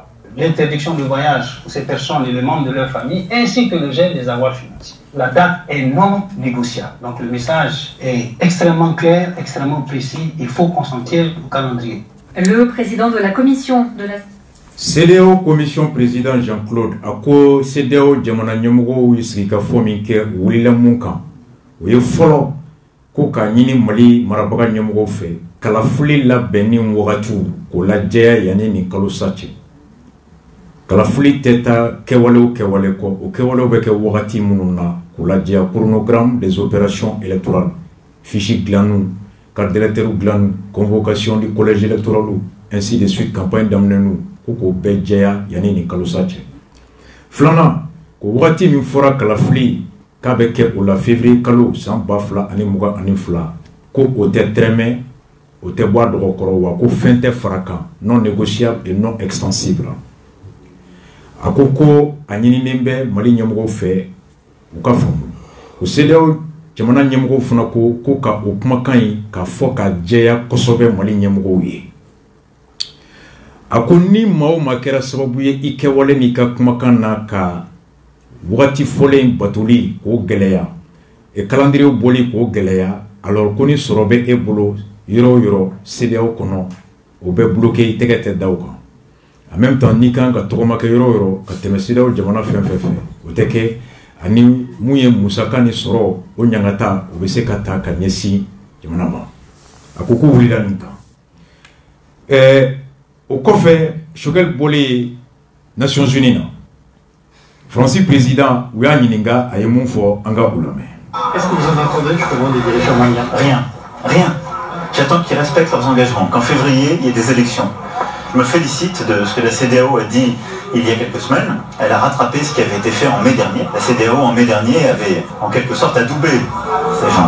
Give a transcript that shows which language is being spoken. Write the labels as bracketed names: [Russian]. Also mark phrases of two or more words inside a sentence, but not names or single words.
[French] L'interdiction de voyage pour ces personnes et les membres de leur famille, ainsi que le gel des avoirs financiers. La date est non négociable. Donc le message est extrêmement clair, extrêmement précis. Il faut consentir au calendrier. Le président de la commission de la... [Bambara] CEDEAO [French] commission président [Bambara] Jean-Claude ako CEDEAO jamana ɲɛmɔgɔw ye sigi ka fɔ min kɛ wulila mun kan o ye fɔlɔ ko ka ɲini Mali marabaga ɲɛmɔgɔw fɛ kalafili labɛnni wagatiw k'o lajɛya yanni nin kalo sa cɛ. Kalafili tɛ taa kɛwale o kɛwale kɔ o kɛwalew bɛ kɛ wagati minnu na k'o lajɛya [French] chronogramme des opérations électorales [Bambara] fiches dilanniw [French] carte d'électeur [Bambara] dilanniw [French] convocation du collège électoral ainsi de suite campagne [Bambara] daminɛniw ko bɛɛ jɛya yanni nin kalo sa cɛ. Filanan ko wagati min fɔra kalafili k'a bɛ kɛ o la février kalo san 2022 ko o tɛ tɛrɛmɛ o tɛ bɔ a dɔgɔkɔrɔ wa ko fɛn tɛ fara kan [French] non négociable et non extensible. [Bambara] A ko a ɲininen bɛ Mali ɲɛmɔgɔw fɛ u ka faamu o CEDEAO jamana ɲɛmɔgɔw fana ko ka o kumakan in ka fɔ ka jɛya kosɛbɛ Mali ɲɛmɔgɔw ye. A ko ni maa o maa kɛra sababu ye i kɛwale n'i ka kumakan na ka wagati fɔlen batoli k'o gɛlɛya e calendrier boli k'o gɛlɛya alors ko ni sɔrɔ bɛ e bolo yɔrɔ o yɔrɔ CEDEAO kɔnɔ o bɛ bloqué i tɛgɛ tɛ da o kan. [French] En même temps [Bambara] ni kan ka tɔgɔma kɛ yɔrɔ o yɔrɔ ka tɛmɛ CEDEAO jamana fɛn fɛn fɛ o tɛ kɛ ani mun ye musaka ni sɔrɔ o ɲangata o bɛ se ka ta ka ɲɛsin jamana ma. A ko wulila nin kan. O kɔfɛ Choguel bɔlen Nations Unies na Fransi président u y'a ɲininka a ye mun fɔ an ka o lamɛn. [French] Est-ce que vous avez entendu justement des dirigeants maliens? Rien. J'attends qu'ils respectent leurs engagements. Qu'en février, il y ait des élections. Je me félicite de ce que la CEDEAO a dit il y a quelques semaines. Elle a rattrapé ce qui avait été fait en mai dernier. La CEDEAO en mai dernier avait en quelque sorte adoubé ces gens.